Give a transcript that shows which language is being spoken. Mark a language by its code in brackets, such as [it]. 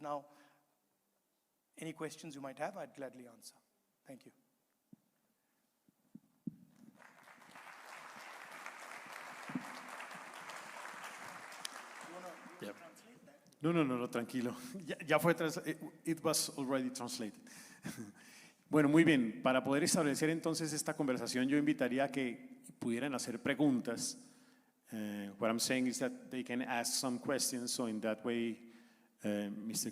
[en] Now, any questions you might have, I'd gladly answer. Thank you. [es] Yeah. No, tranquilo. Ya fue, [en] it was already translated. [es] Bueno, muy bien. Para poder establecer entonces esta conversación, yo invitaría a que pudieran hacer preguntas. [en] What I'm saying is that they can ask some questions, so in that way, Mr.